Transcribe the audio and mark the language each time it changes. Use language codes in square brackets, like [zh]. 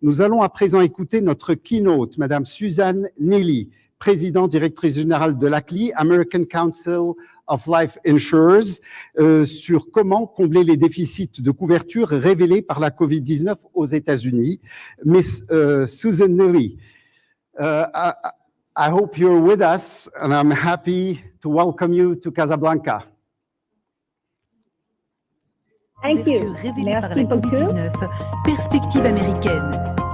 [fr] Nous allons à présent écouter notre keynote, Madame Suzanne Neely, présidente directrice générale de l'ACLI, American Council of Life Insurers, sur comment combler les déficits de couverture révélés par la COVID-19 aux États-Unis. Miss Susan Neely, [en] I hope you're with us, and I'm happy to welcome you to Casablanca. Thank you. [fr] Révélée par la COVID-19, perspective américaine.